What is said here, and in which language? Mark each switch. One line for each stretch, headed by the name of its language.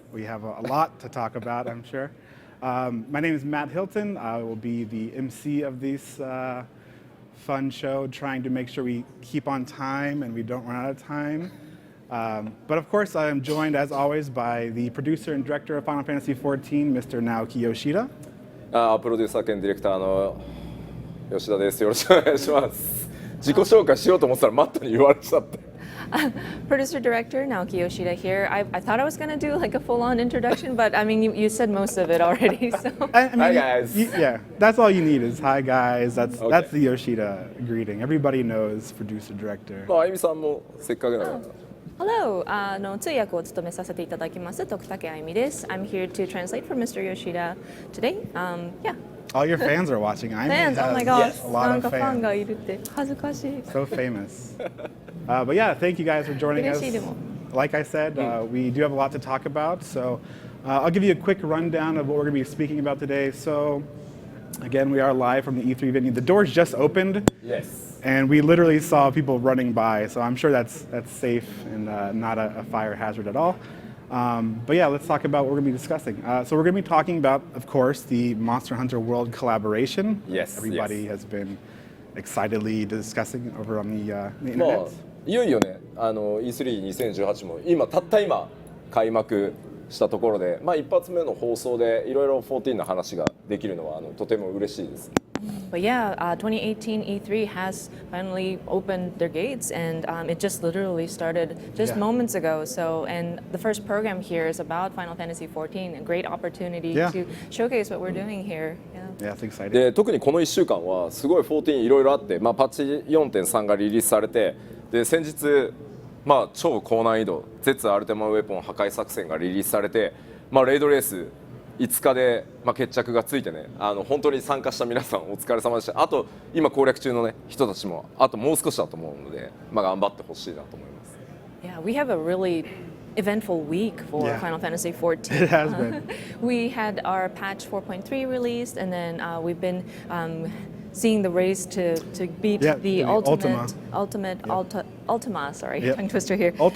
English: We have a lot to talk about, I'm sure. My name is Matt Hilton. I will be the MC of this fun show, trying to make sure we keep on time and we don't run out of time. But of course, I am joined, as always, by the producer and director of Final Fantasy XIV, Mr. Naoki Yoshida.
Japanese: プロデューサー兼ディレクターの吉田です。よろしくお願いします。自己紹介しようと思ってたらマットに言われちゃって。
English: Producer Director Naoki Yoshida here. I thought I was going to do like a full-on introduction, but I mean, you said most of it already. So. I mean, Hi guys. Yeah, that's all you need is hi guys. That's the Yoshida greeting. Everybody knows producer director.
Japanese: まああゆみさんもせっかくなので。
English: Hello,
Japanese: 通訳を務めさせていただきます徳武あゆみです。
English: I'm here to translate for Mr. Yoshida today. Yeah. All your fans are watching. I Fans, oh my gosh. a lot
Japanese: なん
English: of
Japanese: かファン
English: fans.
Japanese: がいるって恥ずかしい。
English: So famous. But yeah, thank you guys for joining us.
Japanese: 嬉しいでも。
English: Like I said, we do have a lot to talk about. So I'll give you a quick rundown of what we're going to be speaking about today. So again, we are live from the E3 venue. The doors just opened. Yes. And we literally saw people running by, so I'm sure that's safe and not a fire hazard at all. But yeah, let's talk about what we're going to be discussing. So we're going to be talking about, of course, the Monster Hunter World collaboration. Yes. Everybody has been excitedly discussing over on the
Japanese: まあ
English: internet.
Japanese: いよいよねE32018 もたった今開幕したところで、まあ一発目の放送でいろいろ14の話ができるのはとても嬉しいです。
English: But yeah, 2018 E3 has finally opened their gates, and it just literally started just moments ago. So, and the first program here is about Final Fantasy XIV, a great opportunity to showcase what we're doing here. Yeah, it's exciting.
Japanese: で特にこの1週間はすごい14いろいろあって、まあ、パッチ 4.3 がリリースされて、で先日、まあ、超高難易度絶アルテマウェポン破壊作戦がリリースされて、まあ、レイドレース5日で、まあ、決着がついてね、本当に参加した皆さんお疲れ様でした。あと今攻略中の、ね、人たちもあともう少しだと思うので、まあ、頑張ってほしいなと思います。
English: Yeah, we have a really eventful week for Final Fantasy XIV. It has been. We had our patch 4.3 released, and then we've been seeing the race to beat the Ultima. Sorry, tongue twister here.